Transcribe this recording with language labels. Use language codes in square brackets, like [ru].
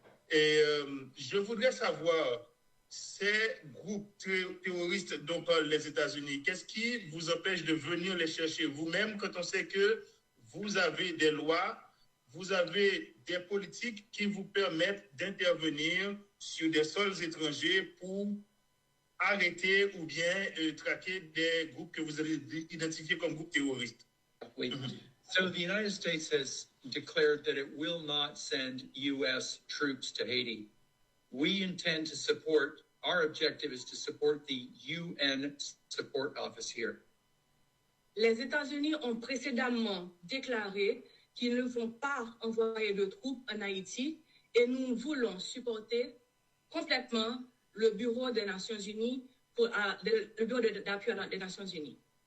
[fr] Et je voudrais savoir, ces groupes terroristes dont parlent les États-Unis, qu'est-ce qui vous empêche de venir les chercher vous-même quand on sait que vous avez des lois, vous avez des politiques qui vous permettent d'intervenir sur des sols étrangers pour arrêter ou bien traquer des groupes que vous avez identifiés comme groupes terroristes? Oui. [en] So the United States has declared that it will not send U.S. troops to Haiti. We intend to support, our objective is to support the UN support office here. [fr] Les États-Unis ont précédemment déclaré qu'ils ne vont pas envoyer de troupes en Haïti et nous voulons supporter complètement le Bureau des Nations Unies, le Bureau d'appui des Nations Unies.